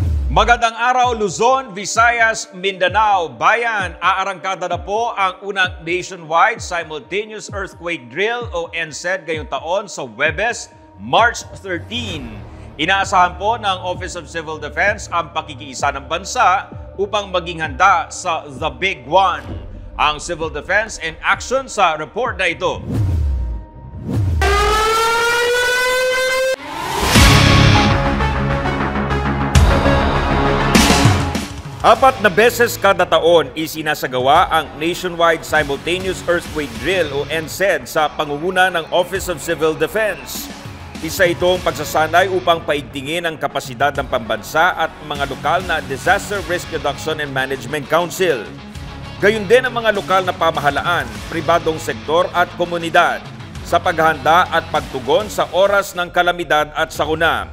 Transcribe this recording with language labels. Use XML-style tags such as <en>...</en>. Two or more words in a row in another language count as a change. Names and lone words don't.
<tl>Magandang araw Luzon, Visayas, Mindanao. Bayan, aarangkada na po ang unang nationwide simultaneous earthquake drill o NSED ngayong taon sa Huwebes, March 13. Inaasahan po ng Office of Civil Defense ang pakikiisa ng bansa upang maging handa sa The Big One. Ang</tl> <en>Civil Defense in action</en> <tl>sa report na ito. Apat na beses kada taon isinasagawa ang Nationwide Simultaneous Earthquake Drill o NSED sa pangunguna ng Office of Civil Defense. Isa itong pagsasanay upang paigtingin ang kapasidad ng pambansa at mga lokal na Disaster Risk Reduction and Management Council. Gayun din ang mga lokal na pamahalaan, pribadong sektor at komunidad sa paghahanda at pagtugon sa oras ng kalamidad at sakuna.</tl>